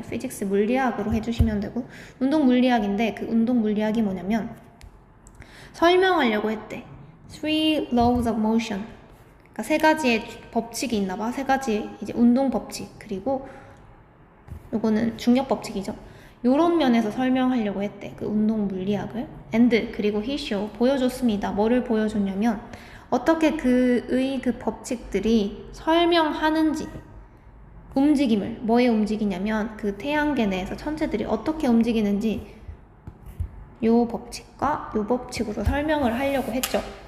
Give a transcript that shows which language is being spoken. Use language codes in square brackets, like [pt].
[ko] Physics 물리학으로 해주시면 되고, 운동 물리학인데 그 운동 물리학이 뭐냐면 설명하려고 했대. [en] Three laws of motion. [ko] 그러니까 세 가지의 법칙이 있나 봐. 세 가지 이제 운동 법칙. 그리고 요거는 중력 법칙이죠. 요런 면에서 설명하려고 했대. 그 운동 물리학을. [en] And [ko] 그리고 [en] he show [ko] 보여줬습니다. 뭐를 보여줬냐면 어떻게 그의 그 법칙들이 설명하는지, 움직임을 뭐에 움직이냐면 그 태양계 내에서 천체들이 어떻게 움직이는지 요 법칙과 요 법칙으로 설명을 하려고 했죠.